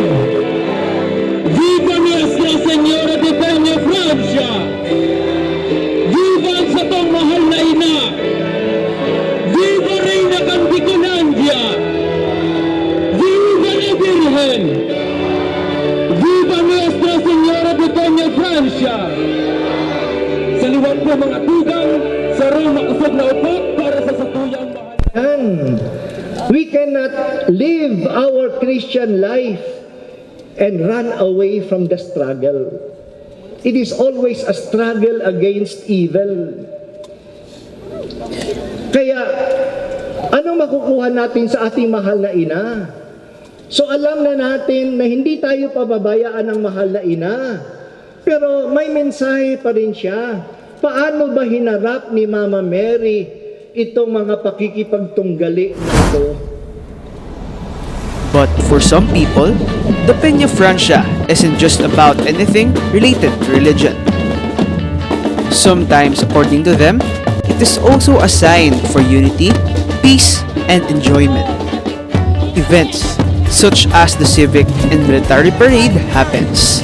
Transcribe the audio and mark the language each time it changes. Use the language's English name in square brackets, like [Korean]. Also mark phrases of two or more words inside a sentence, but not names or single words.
[Spanish] Viva Nuestra Señora de Penafrancia! [Bikol] Viva ang satong mahal na ina! [Spanish] Viva Reina Canticonandia! Viva la Virgen! Viva Nuestra Señora de Penafrancia! [Bikol] Sa liwan po mga tugang, sa rong makusog na upot para sa satuyang mahal. [English] We cannot live our Christian life and run away from the struggle. It is always a struggle against evil. [Filipino] Kaya, ano makukuha natin sa ating mahal na ina? So alam na natin na hindi tayo pababayaan ng mahal na ina. Pero may mensahe pa rin siya. Paano ba hinarap ni Mama Mary itong mga pakikipagtunggali na ito? [English] But for some people, the Penafrancia isn't just about anything related to religion. Sometimes, according to them, it is also a sign for unity, peace, and enjoyment. Events such as the civic and military parade happens.